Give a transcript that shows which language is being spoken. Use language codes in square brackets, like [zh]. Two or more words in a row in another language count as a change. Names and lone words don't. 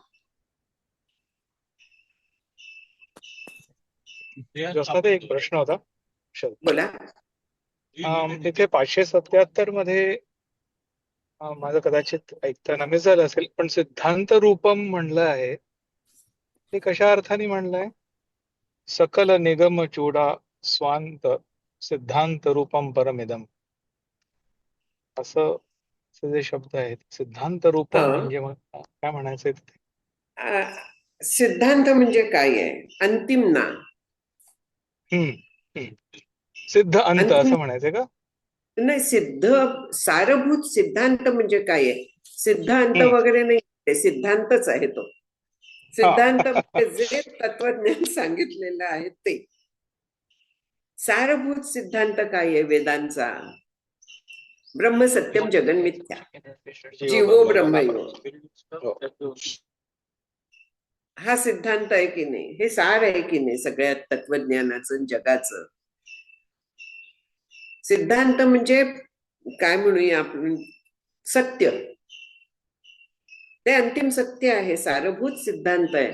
[mr] ज्योत्स्नाताई, एक प्रश्न होता. बोला. तिथे 577 मध्ये माझं कदाचित ऐकताना मिस झालं असेल, पण [sa] सिद्धांत रूपम [mr] म्हणलं आहे, ते कशा अर्थाने म्हणलंय? [sa] सकल निगम चूडा स्वांत सिद्धांत रूपम परमिदम, [mr] असं जे शब्द आहेत, [sa] सिद्धांत रूपम [mr] म्हणजे मग काय म्हणायचंय तिथे? सिद्धांत म्हणजे काय आहे? अंतिम ना. सिद्ध अंत अंतिम असं म्हणायचंय का? नाही, सिद्ध सारभूत सिद्धांत म्हणजे काय आहे? सिद्धांत वगैरे नाही, ते सिद्धांतच आहे तो. सिद्धांत म्हणजे जे तत्वज्ञान सांगितलेलं आहे ते. सारभूत सिद्धांत काय आहे वेदांचा? [sa] ब्रह्म सत्यम जगन मिथ्या, जीवो ब्रह्मयो, [mr] हा सिद्धांत आहे की नाही? हे सार आहे की नाही सगळ्या तत्वज्ञानाचं, जगाचं? सिद्धांत म्हणजे काय म्हणूया आपण? सत्य. ते अंतिम सत्य आहे, सारभूत सिद्धांत आहे.